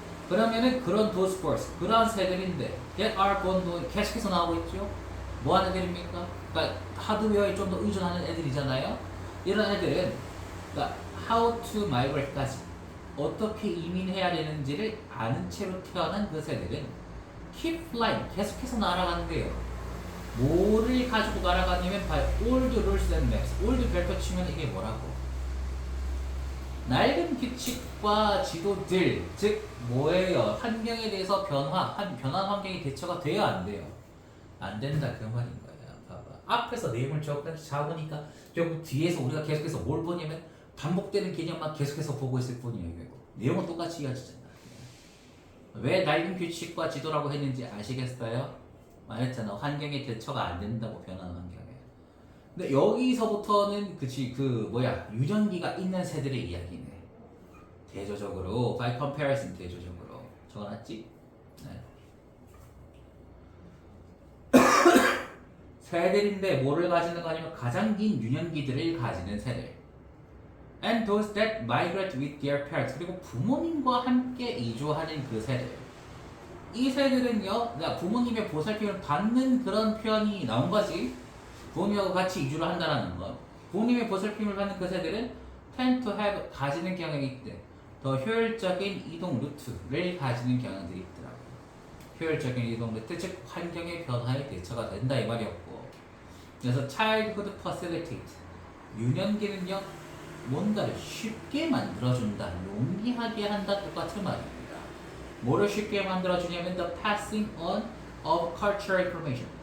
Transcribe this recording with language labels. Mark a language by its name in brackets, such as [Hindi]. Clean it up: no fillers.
[Korean] 그러면은 그런 [English] those birds, [Korean] 그러한 새들인데 [English] that are born to [Korean] 계속해서 나오고 있죠. 뭐 하는 애들입니까? 그러니까 하드웨어에 좀 더 의존하는 애들이잖아요. 이런 애들은 그러니까 [English] how to migrate [Korean] 까지 어떻게 이민해야 되는지를 아는 채로 태어난 그 새들은 [English] keep flying, [Korean] 계속해서 날아가는데요. 뭐를 가지고 날아가냐면 [English] old rules and maps. [Korean] old 별표 치면 이게 뭐라고? 낡은 규칙과 지도들, 즉 뭐예요? 환경에 대해서 변한 환경이 대처가 돼요, 안 돼요? 안 된다 그 말인 거야. 봐봐. 앞에서 내용을 적으니까 결국 뒤에서 우리가 계속해서 뭘 보냐면 반복되는 개념만 계속해서 보고 있을 뿐이에요. 결국 내용은 똑같이 이어지잖아. 왜 낡은 규칙과 지도라고 했는지 아시겠어요? 말했잖아. 환경에 대처가 안 된다고 변하는 환경에. 근데 여기서부터는 유전기가 있는 새들의 이야기네. 대조적으로 [English] by comparison [Korean] 대조적으로 적어놨지? 네. 새들인데 뭐를 가지는 거냐면 가장 긴 유년기들을 가지는 새들. [English] And those that migrate with their parents. [Korean] 그리고 부모님과 함께 이주하는 그 새들. 이 새들은요, 부모님의 보살핌을 받는 그런 표현이 나온 거지. 부모님하고 같이 이주를 한다는 것. 부모님의 보살핌을 받는 그 새들은 [English] tend to have, [Korean] 가지는 경향이 있대. 더 효율적인 이동 루트를 가지는 경향들이 있더라고요. 효율적인 이동 루트, 즉 환경의 변화에 대처가 된다 이 말이었고. 그래서 [English] childhood facilitate. [Korean] 유년기는요, 뭔가를 쉽게 만들어준다, 용이하게 한다 똑같은 말입니다. 뭐를 쉽게 만들어주냐면 [English] the passing on of cultural information.